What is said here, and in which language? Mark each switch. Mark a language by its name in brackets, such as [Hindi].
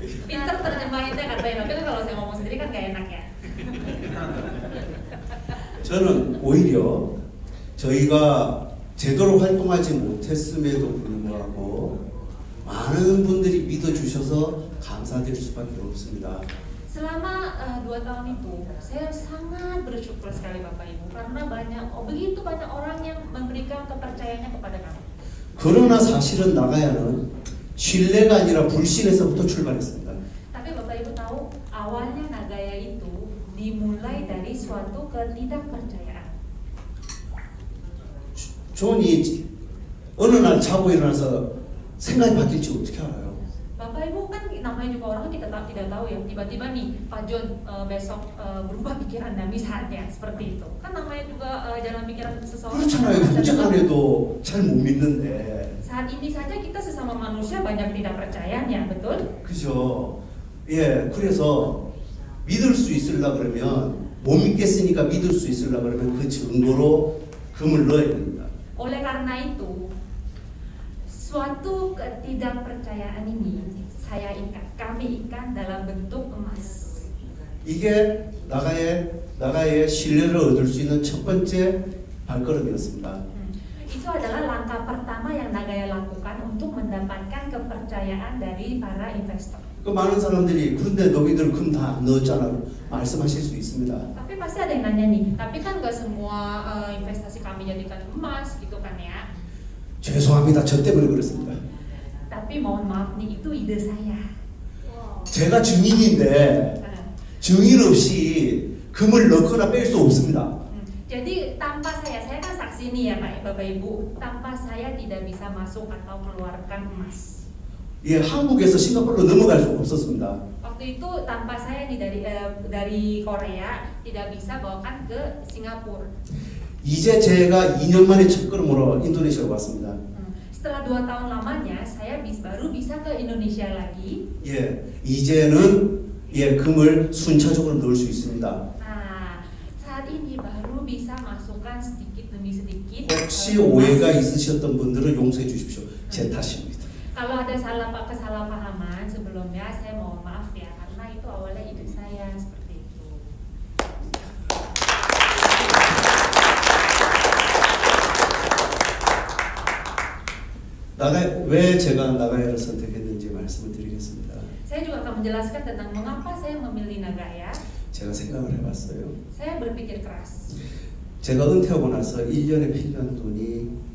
[Indonesian] Pinter terjemahinnya katanya, tapi kan kalau saya ngomong sendiri kan gak enak ya. [Korean] 저는 오히려 저희가 제대로 활동하지 못했음에도 불구하고 많은 분들이 믿어주셔서 감사드릴 수밖에 없습니다. [Indonesian] Selama 2 tahun itu, saya sangat bersyukur sekali Bapak Ibu karena begitu banyak orang yang memberikan kepercayaannya kepada kami. [Korean] 그러나 사실은 나가야는 신뢰가 아니라 불신에서부터 출발했습니다. [Indonesian] Tapi Bapak Ibu tahu, awalnya Nagaya itu dimulai dari suatu ketidakpercayaan. [Korean] 존이 어느 날 자고 일어나서 생각이 바뀔지 어떻게 알아요? [Indonesian] Bapak Ibu kan namanya juga orang kita tidak tahu ya, tiba-tiba nih Pak John besok berubah pikirannya misalnya seperti itu. Kan namanya juga jalan pikiran seseorang. [Korean] 그렇잖아요. 형제간에도 잘 못 믿는데. [Indonesian] Saat ini saja kita sesama manusia banyak tidak percayanya, betul? [Korean] 그죠? 예, 그래서 믿을 수 있으려 그러면 못 믿겠으니까 믿을 수 있으려 그러면 그 증거로 금을 넣어야 됩니다. [Indonesian] Oleh karena itu, suatu ketidakpercayaan ini kami ikat dalam bentuk emas. [Korean] 이게 나가의 신뢰를 얻을 수 있는 첫 번째 발걸음이었습니다. [Indonesian] Itu adalah langkah pertama yang Nagaya lakukan untuk mendapatkan kepercayaan dari para investor. [Korean] 그 많은 사람들이 그런데 너희들 금 다 안 넣었잖아 말씀하실 수 있습니다. [Indonesian] Tapi pasti ada yang nanya nih, tapi kan gak semua investasi kami jadikan emas gitu kan ya? [Korean] 죄송합니다. 저 때문에 그렇습니다. [Indonesian] Tapi mohon maaf nih, itu ide saya. [Korean] 제가 증인인데 증인 없이 금을 넣거나 뺄 수 없습니다. [Indonesian] Jadi tanpa saya kan saksi nih ya Pak, Bapak Ibu, tanpa saya tidak bisa masuk atau keluarkan emas. [Korean] 예, 한국에서 싱가포르로 넘어갈 수 없었습니다. [Indonesian] Waktu itu tanpa saya nih dari Korea tidak bisa bawakan ke Singapura. [Korean] 이제 제가 2년 만에 첫걸음으로 인도네시아로 왔습니다. [Indonesian] Setelah 2 tahun lamanya saya baru bisa ke Indonesia lagi. [Korean] 예, 이제는 예, 금을 순차적으로 넣을 수 있습니다. [Indonesian] Nah, saat ini baru bisa masukkan sedikit demi sedikit. [Korean] 혹시 오해가 있으셨던 분들은 용서해 주십시오. 제 탓입니다. [Indonesian] Kalau ada kesalahpahaman sebelumnya, saya mohon maaf ya, karena itu awalnya ide saya seperti itu. [Korean] 왜 제가 나가야를 선택했는지 말씀을 드리겠습니다. [Indonesian] Saya juga akan menjelaskan tentang mengapa saya memilih Nagaya. [Korean] 제가 생각을 해봤어요. [Indonesian] Saya berpikir keras. [Korean] 제가 은퇴하고 나서 1년에 필요한 돈이